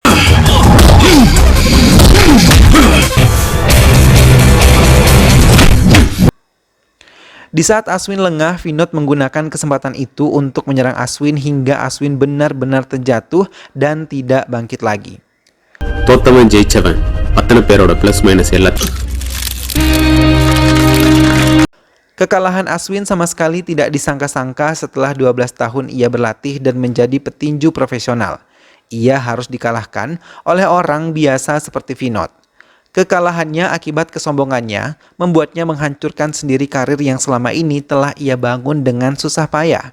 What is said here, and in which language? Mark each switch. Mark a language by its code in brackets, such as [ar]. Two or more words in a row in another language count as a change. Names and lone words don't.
[id] Di saat Aswin lengah, Vinod menggunakan kesempatan itu untuk menyerang Aswin hingga Aswin benar-benar terjatuh dan tidak bangkit lagi. [ta] தோத்தவன் ஜெயிச்சவன் அத்தனை பேரோட [en] plus minus [ta] எல்லாத்தையும். [id] Kekalahan Aswin sama sekali tidak disangka-sangka setelah 12 tahun ia berlatih dan menjadi petinju profesional. Ia harus dikalahkan oleh orang biasa seperti Vinod. Kekalahannya akibat kesombongannya membuatnya menghancurkan sendiri karir yang selama ini telah ia bangun dengan susah payah.